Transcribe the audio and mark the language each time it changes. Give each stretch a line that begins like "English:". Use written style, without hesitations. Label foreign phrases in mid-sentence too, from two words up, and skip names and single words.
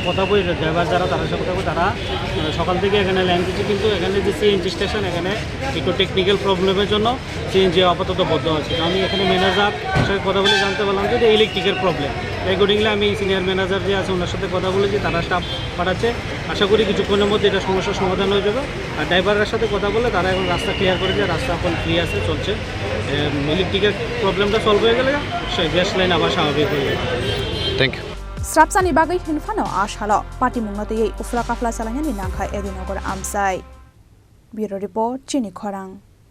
Bangla: কথা বলি ড্রাইভার যারা তাদের সাথে কথা বলি তারা সকাল থেকে এখানে লাইন দিচ্ছে কিন্তু এখানে যে সিএনজি স্টেশন এখানে একটু
English: technical problem
Bangla: জন্য সিএনজি আপাতত বদ্ধ আছে আমি এখানে ম্যানেজার সাথে কথা বলে জানতে পারলাম যে ইলেকট্রিকের
English: problem accordingly
Bangla: আমি
English: senior manager
Bangla: যে আছে ওনার সাথে কথা বলেছি তারা স্টাফ পাঠাচ্ছে আশা করি কিছুক্ষণের মধ্যে এটা সমস্যার সমাধান হয়ে যাবে আর ড্রাইভারের সাথে কথা বলে তারা এখন রাস্তা ক্লিয়ার করেছে রাস্তা এখন ফ্রি আছে চলছে
English: electric problem solve
Bangla: হয়ে গেলে সেই গ্যাস লাইন আবার স্বাভাবিক হয়ে যাবে
English: thank you
Kok Borok: Srapsani bagai hinfano ashalo pati mungnote ufra kafla salanya ni nangkha Edinogor amsai
English: Bureau Report
Kok Borok: Chini Khorang